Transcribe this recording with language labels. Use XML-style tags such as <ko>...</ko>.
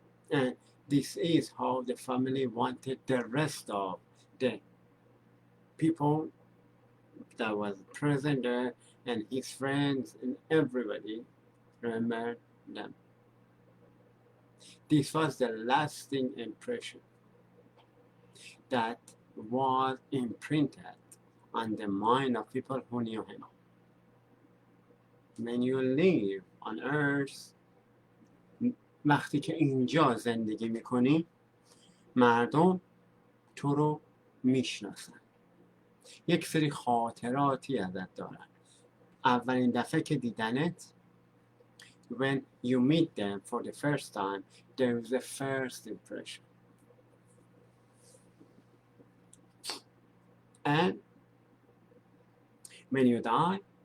<en>And this is how the family wanted the rest of the people that was present there and his friends and everybody remember them. This was the lasting impression that was imprinted on the mind of people who knew him. When you live on earth,</en> <fa>وقتی که اینجا زندگی میکنی مردم تو رو میشناسن، یک سری خاطراتی ازت دارن. اولین دفعه که دیدنت</fa> <en>when you meet them for the first time there is a first impression, and when you die</en>